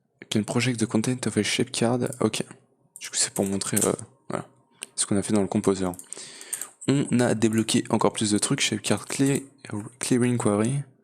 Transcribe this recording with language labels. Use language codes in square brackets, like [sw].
[en] Can project the content of a shape card. Ok. [fr] Du coup c'est pour montrer voilà, ce qu'on a fait dans le composer. On a débloqué encore plus de trucs. [en] Shape card clearing quarry.